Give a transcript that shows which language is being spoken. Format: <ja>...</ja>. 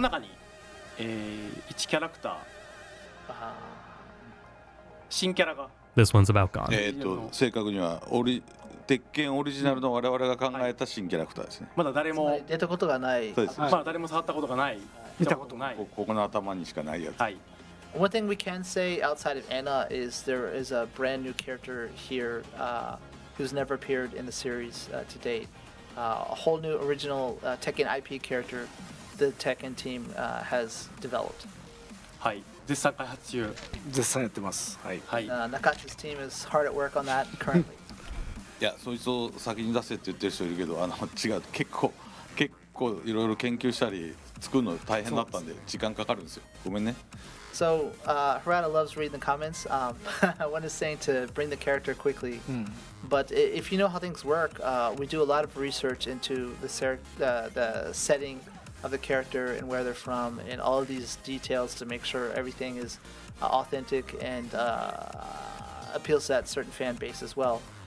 <ja>中に、1キャラクター、新キャラが</ja> <en>This one's about gone.</en> <ja>正確には鉄拳オリジナルの我々が考えた新キャラクターですね。まだ誰も出たことがない。そうです。まだ誰も触ったことがない、見たことない。ここの頭にしかないやつ。はい。</ja> <en>One thing we can say outside of Anna is there is a brand new character here who's never appeared in the series to date. A whole new original Tekken IP character the Tekken team has developed.</en> <ja>はい。絶賛開発中。絶賛やってます。はい。はい。</ja> <en>Nakatsu's team is hard at work on that currently.</en> <ja>いや、そいつを先に出せって言ってる人いるけど、違う。結構いろいろ研究したり作るの大変だったんで時間かかるんですよ。ごめんね。</ja> <en>So Harada loves reading the comments. One is saying to bring the character quickly, but if you know how things work, we do a lot of research into the setting of the character and where they're from, and all of these details to make sure everything is authentic and appeals to that certain fan base as well.</en>